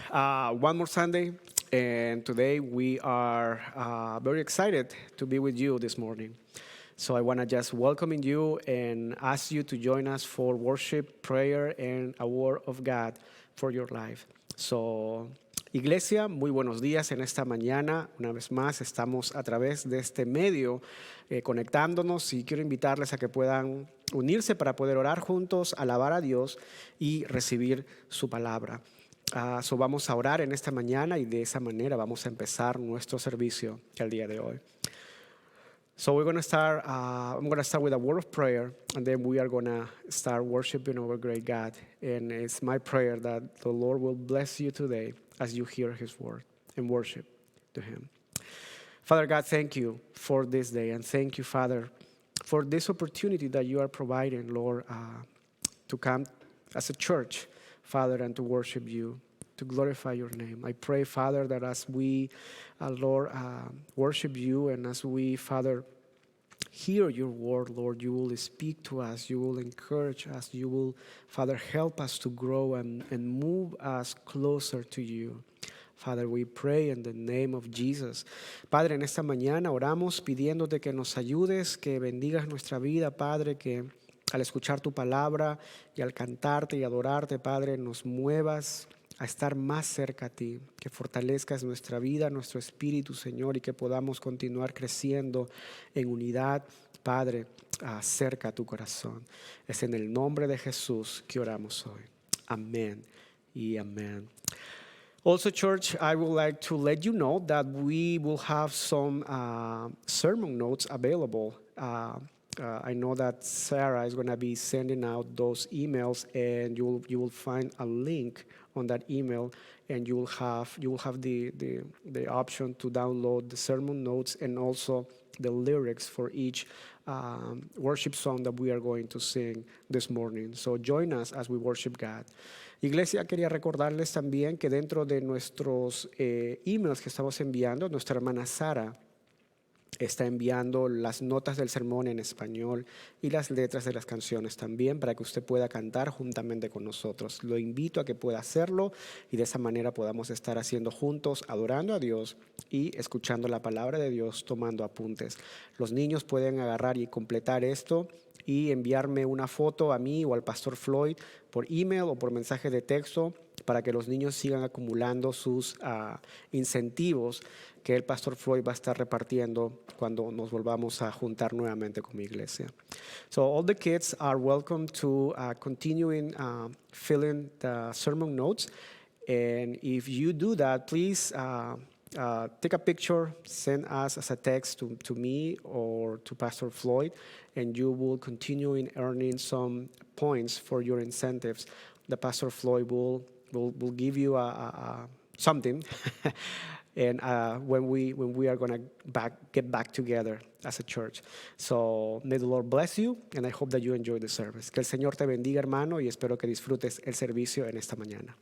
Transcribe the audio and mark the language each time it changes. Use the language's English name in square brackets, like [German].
[English] One more Sunday, and today we are very excited to be with you this morning. So I want to just welcome you and ask you to join us for worship, prayer, and a word of God for your life. [Spanish] So, Iglesia, muy buenos días en esta mañana. Una vez más, estamos a través de este medio conectándonos y quiero invitarles a que puedan unirse para poder orar juntos, alabar a Dios y recibir su palabra. So vamos a orar en esta mañana y de esa manera vamos a empezar nuestro servicio el día de hoy. [English] So we're going to start, I'm going to start with a word of prayer, and then we are going to start worshiping our great God. And it's my prayer that the Lord will bless you today as you hear His word and worship to Him. Father God, thank you for this day, and thank you, Father, for this opportunity that you are providing, Lord, to come as a church, Father, and to worship you, to glorify your name. I pray, Father, that as we, Lord, worship you and as we, Father, hear your word, Lord, you will speak to us, you will encourage us, you will, Father, help us to grow and move us closer to you. Father, we pray in the name of Jesus. [Spanish] Padre, en esta mañana oramos pidiéndote que nos ayudes, que bendigas nuestra vida, Padre, que al escuchar tu palabra y al cantarte y adorarte, Padre, nos muevas a estar más cerca a ti, que fortalezcas nuestra vida, nuestro espíritu, Señor, y que podamos continuar creciendo en unidad, Padre, cerca a tu corazón. Es en el nombre de Jesús que oramos hoy. Amén y amén. [English] Also, church, I would like to let you know that we will have some sermon notes available. I know that Sarah is going to be sending out those emails, and you will find a link on that email, and you will have the option to download the sermon notes and also the lyrics for each worship song that we are going to sing this morning. So join us as we worship God. [Spanish] Iglesia, quería recordarles también que dentro de nuestros emails que estamos enviando, nuestra hermana Sara está enviando las notas del sermón en español y las letras de las canciones también para que usted pueda cantar juntamente con nosotros. Lo invito a que pueda hacerlo y de esa manera podamos estar haciendo juntos, adorando a Dios y escuchando la palabra de Dios, tomando apuntes. Los niños pueden agarrar y completar esto y enviarme una foto a mí o al pastor Floyd por email o por mensaje de texto para que los niños sigan acumulando sus incentivos que el pastor Floyd va a estar repartiendo cuando nos volvamos a juntar nuevamente como iglesia. [English] So all the kids are welcome to continuing filling the sermon notes. And if you do that, please take a picture, send us as a text to me or to Pastor Floyd, and you will continue in earning some points for your incentives. The Pastor Floyd will give you something, and when we are going to get back together as a church. So may the Lord bless you, and I hope that you enjoy the service. [Spanish] Que el Señor te bendiga, hermano, y espero que disfrutes el servicio en esta mañana.